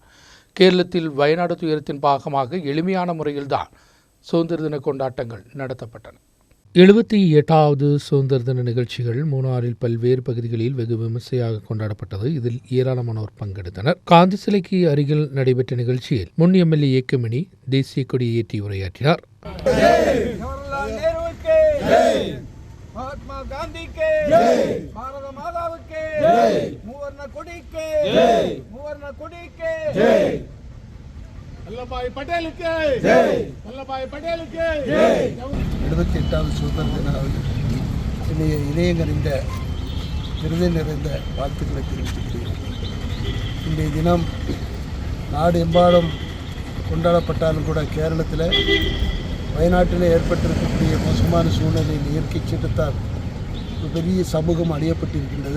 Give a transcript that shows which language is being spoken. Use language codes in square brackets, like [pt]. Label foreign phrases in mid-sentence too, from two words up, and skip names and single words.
[ta] கேரளத்தில் வயநாடு துயரத்தின் பாகமாக எளிமையான முறையில்தான் சுதந்திர தின கொண்டாட்டங்கள் நடத்தப்பட்டன. 78வது சுதந்திர தின நிகழ்ச்சிகள் மூணாறில் பல்வேறு பகுதிகளில் வெகு விமர்சையாக கொண்டாடப்பட்டது. இதில் ஏராளமானோர் பங்கெடுத்தனர். காந்தி சிலைக்கு அருகில் நடைபெற்ற நிகழ்ச்சியில் முன் எம்எல்ஏ ஏக்கமணி தேசிய கொடியேற்றி உரையாற்றினார். [hi] महात्मा गांधी के जय, भारत माता के जय, [ta] மூவர்ண கொடி [hi] के जय, [ta] மூவர்ண கொடி [hi] के जय, वल्लभभाई पटेल के जय, वल्लभभाई पटेल के जय. [ta] 78வது சுதந்திர தின இணையங்கறிந்த விருது நிறைந்த வாழ்த்துக்களை தெரிவித்துக்கிறேன். இன்றைய தினம் நாடு எம்பாடும் கொண்டாடப்பட்டாலும் கூட கேரளத்தில் வயநாட்டில் ஏற்பட்டிருக்கக்கூடிய மோசமான சூழ்நிலையில் இயற்கை சீற்றத்தால் ஒரு பெரிய சமூகம் அழியப்பட்டிருக்கின்றது.